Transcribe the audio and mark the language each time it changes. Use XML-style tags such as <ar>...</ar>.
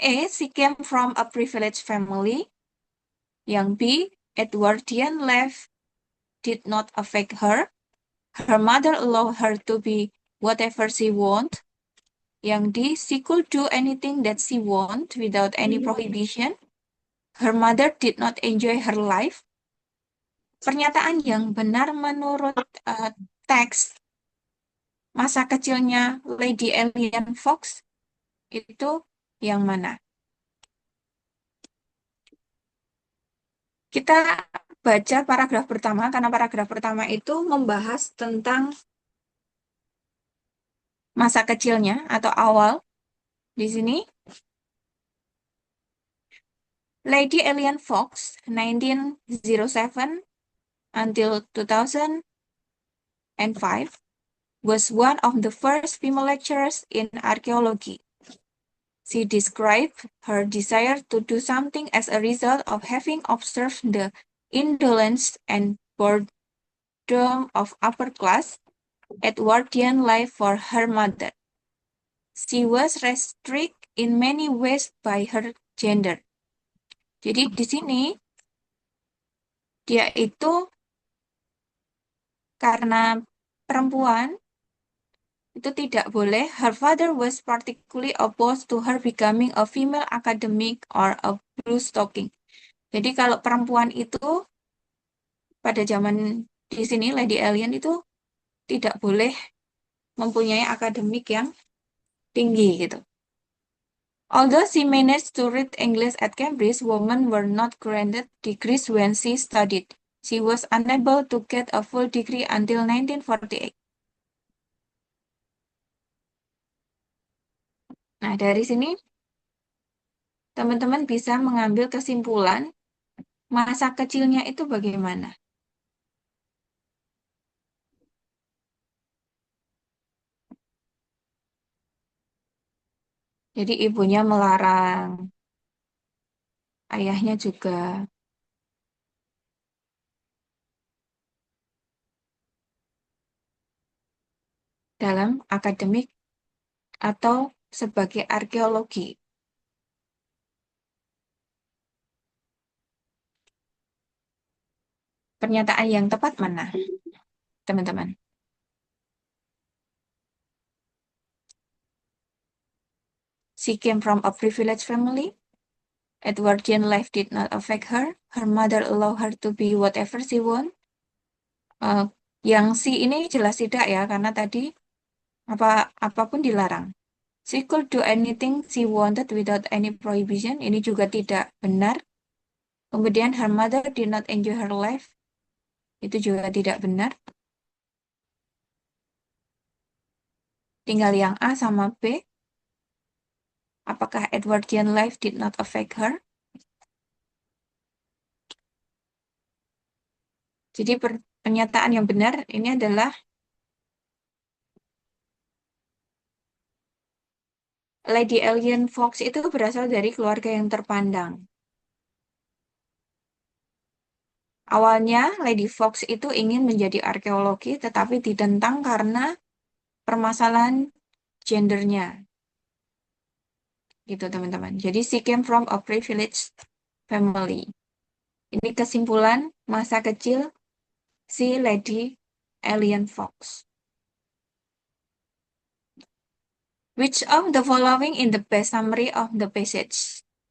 <en>She came from a privileged family.</en> <id>Yang B,</id> <en>Edwardian life did not affect her. Her mother allowed her to be whatever she want.</en> <id>Yang D,</id> <en>she could do anything that she want without any prohibition. her mother did not enjoy her life.</en> <id>Pernyataan yang benar menurut teks masa kecilnya Lady Alien Fox itu yang mana? Kita baca paragraf pertama, karena paragraf pertama itu membahas tentang masa kecilnya atau awal. Di sini,</id> <en>Lady Alien Fox, 1907 until 2005, was one of the first female lecturers in archaeology. She described her desire to do something as a result of having observed the indolence and boredom of upper class Edwardian life for her mother. She was restricted in many ways by her gender.</en> <id>Jadi di sini dia itu karena perempuan itu tidak boleh.</id> <en>Her father was particularly opposed to her becoming a female academic or a blue stocking.</en> <id>Jadi kalau perempuan itu pada zaman di sini Lady Alien itu tidak boleh mempunyai akademik yang tinggi gitu.</id> <en>Although she managed to read English at Cambridge, women were not granted degrees when she studied. She was unable to get a full degree until 1948.</en> <id>Nah, dari sini teman-teman bisa mengambil kesimpulan masa kecilnya itu bagaimana. Jadi ibunya melarang, ayahnya juga. Dalam akademik atau sebagai arkeologi. Pernyataan yang tepat mana, teman-teman?</id> <en>She came from a privileged family. Edwardian life did not affect her. Her mother allowed her to be whatever she want.</en> <id>Yang si ini jelas tidak ya, karena tadi apapun dilarang.</id> <en>She could do anything she wanted without any prohibition.</en> <id>Ini juga tidak benar. Kemudian</id> <en>her mother did not enjoy her life.</en> <id>Itu juga tidak benar. Tinggal yang A sama B. Apakah</id> <en>Edwardian life did not affect her?</en> <id>Jadi pernyataan yang benar ini adalah Lady Alien Fox itu berasal dari keluarga yang terpandang. Awalnya Lady Fox itu ingin menjadi arkeologi tetapi ditentang karena permasalahan gendernya. Gitu teman-teman. Jadi</id> <en>she came from a privileged family.</en> <id>Ini kesimpulan masa kecil si Lady Alien Fox.</id> <en>Which of the following in the best summary of the passage?</en>